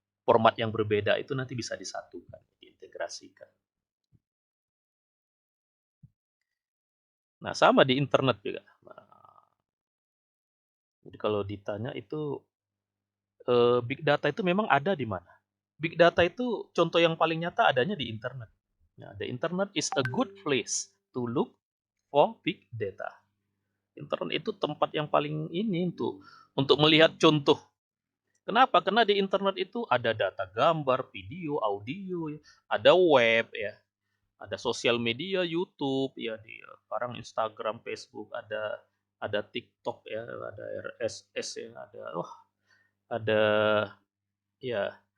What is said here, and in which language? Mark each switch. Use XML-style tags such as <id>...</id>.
<id>format yang berbeda itu nanti bisa disatukan, diintegrasikan. Nah, sama di internet juga. Nah, jadi kalau ditanya itu big data itu memang ada di mana? Big data itu contoh yang paling nyata adanya di internet.</id> <en>Nah, the internet is a good place to look for big data.</en> <id>Internet itu tempat yang paling ini untuk melihat contoh. Kenapa? Karena di internet itu ada data gambar, video, audio, ya. Ada web, ya, ada sosial media, YouTube, ya, sekarang Instagram, Facebook, ada TikTok, ya, ada RSS, ya, ada ya.</id>